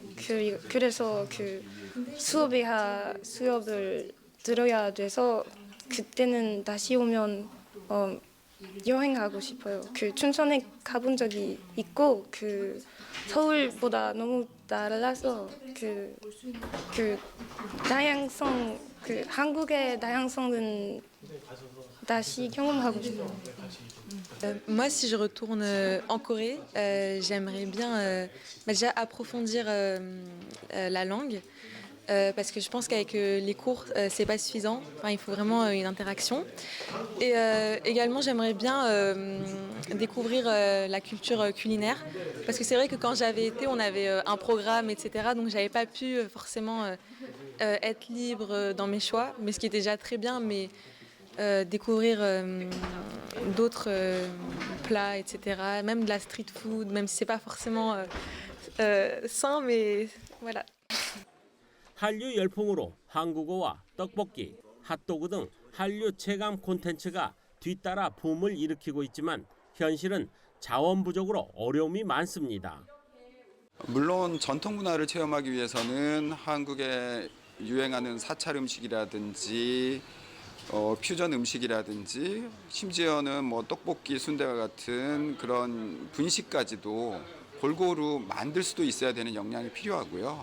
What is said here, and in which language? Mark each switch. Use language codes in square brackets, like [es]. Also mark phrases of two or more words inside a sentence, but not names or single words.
[ko] 그래서 수업을 들어야 돼서 그때는 다시 오면 여행하고 싶어요. 춘천에 가본 적이 있고 서울보다 너무 달라서 다양성 한국의 다양성은 다시 경험하고 싶어요. [fr] Moi, si je retourne en Corée, j'aimerais bien déjà approfondir la langue. Parce que je pense qu'avec les cours, c'est pas suffisant. Enfin, il faut vraiment une interaction. Et également, j'aimerais bien découvrir la culture culinaire. Parce que c'est vrai que quand j'avais été, on avait un programme, etc. Donc, j'avais pas pu forcément être libre dans mes choix. Mais ce qui était déjà très bien, mais découvrir d'autres plats, etc. Même de la [en] street food, [fr] même si c'est pas forcément sain, mais voilà. [ko] 한류 열풍으로 한국어와 떡볶이, 핫도그 등 한류 체감 콘텐츠가 뒤따라 붐을 일으키고 있지만 현실은 자원 부족으로 어려움이 많습니다. 물론 전통 문화를 체험하기 위해서는 한국에 유행하는 사찰 음식이라든지 퓨전 음식이라든지 심지어는 뭐 떡볶이, 순대와 같은 그런 분식까지도 골고루 만들 수도 있어야 되는 역량이 필요하고요.